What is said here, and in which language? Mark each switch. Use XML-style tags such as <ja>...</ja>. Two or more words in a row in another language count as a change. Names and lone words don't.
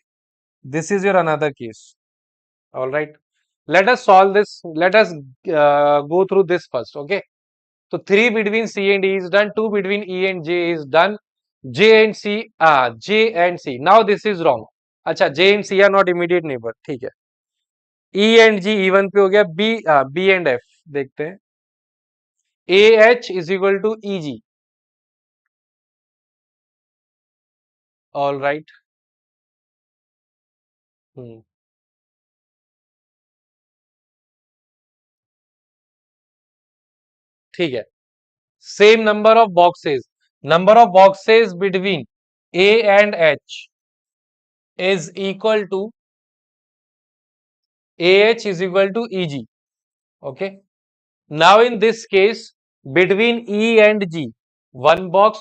<en>This is your another case. All right. Let us solve this. Let us go through this first. Okay. So 3 between C and E is done. 2 between E and J is done. J and C. Now this is wrong. अच्छा, J and C are not immediate neighbor.</en> <hi>ठीक है.</hi> <en>E and G even</en> <hi>पे हो गया.</hi> <en>B and F</en> <hi>देखते हैं.</hi> <en>AH is equal to EG. All right.</en> <hi>Hmm. ठीक है.</hi> <en>Same number of boxes. Number of boxes between A and H is equal to AH is equal to EG. Okay. Now in this case, between E and G, one box.</en>